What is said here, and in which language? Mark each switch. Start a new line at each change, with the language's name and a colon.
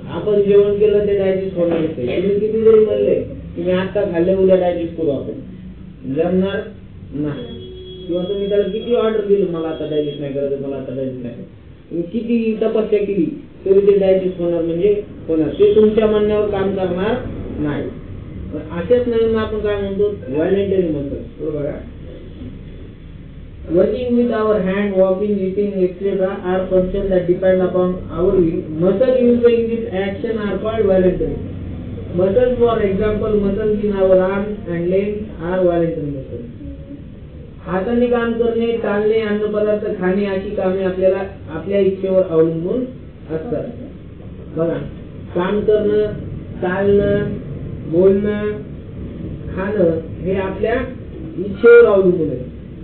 Marathi: आपण जेवण केलं ते डायजेस्ट होणार नसते. तुम्ही किती जरी म्हणले तुम्ही आता खाल्ले उद्या डायजेस्ट करू, आपण जमणार नाही. किंवा तुम्ही त्याला किती ऑर्डर दिली, मला आता डायजेस्ट नाही करायचं, मला आता डायजेस्ट नाही, तुम्ही किती तपस्या केली तरी ते डायजेस्ट होणार म्हणजे होणार. ते तुमच्या म्हणण्यावर काम करणार नाही. असेच नाही आपण काय म्हणतो, व्हॉलेंटरी मसल. बरोबर.
English: Working with our hand, walking, eating, etc. are functions that depend upon our will. Muscle used in this action are called voluntary. Muscles, for example, muscles in our arms and legs are voluntary muscles.
Marathi: हाताने काम करणे, चालणे, अन्न पदार्थ खाणे अशी कामे आपल्याला आपल्या इच्छेवर अवलंबून असतात. बघा, काम करणं, चालणं, बोलणं, खाणं हे आपल्या इच्छेवर अवलंबून आहे.